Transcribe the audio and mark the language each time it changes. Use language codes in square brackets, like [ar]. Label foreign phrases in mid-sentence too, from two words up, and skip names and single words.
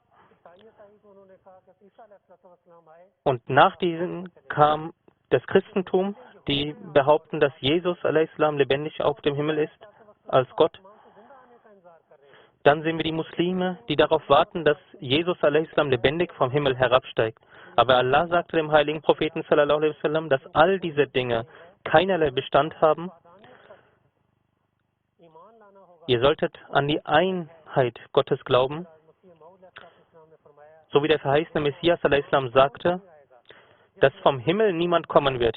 [de] Und nach diesem kam das Christentum, die behaupten, dass Jesus al-Islam lebendig auf dem Himmel ist, als Gott. Dann sehen wir die Muslime, die darauf warten, dass Jesus al-Islam lebendig vom Himmel herabsteigt. Aber Allah sagte dem heiligen Propheten [ar] صلى الله عليه وسلم, [de] dass all diese Dinge keinerlei Bestand haben. Ihr solltet an die Einheit Gottes glauben, so wie der verheißene Messias al-Islam sagte, dass vom Himmel niemand kommen wird.